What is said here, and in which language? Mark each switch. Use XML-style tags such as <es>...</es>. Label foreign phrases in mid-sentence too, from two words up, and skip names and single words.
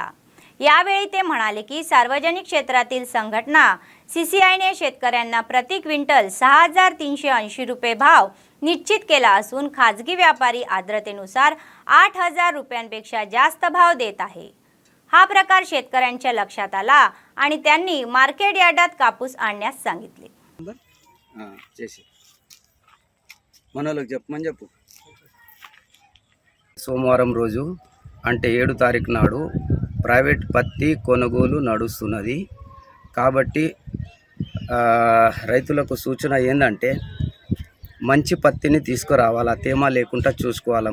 <mr>यावेळी ते म्हणाले की सार्वजनिक क्षेत्रातील संघटना सीसीआयने शेतकऱ्यांना प्रति क्विंटल 6380 रुपये भाव निश्चित केला असून खाजगी व्यापारी आर्द्रतेनुसार 8000 रुपयांपेक्षा जास्त भाव देत आहे. हा प्रकार शेतकऱ्यांच्या लक्षात आला आणि त्यांनी मार्केट यार्डात कापूस आणण्यास सांगितले.</mr> <te>సోమవారం రోజు అంటే 7 తారీఖు నాడు ప్రైవేట్ పత్తి కొనుగోలు నడుస్తున్నది. కాబట్టి రైతులకు సూచన ఏందంటే మంచి పత్తిని తీసుకురావాలా, తేమ లేకుండా చూసుకోవాలా.</te>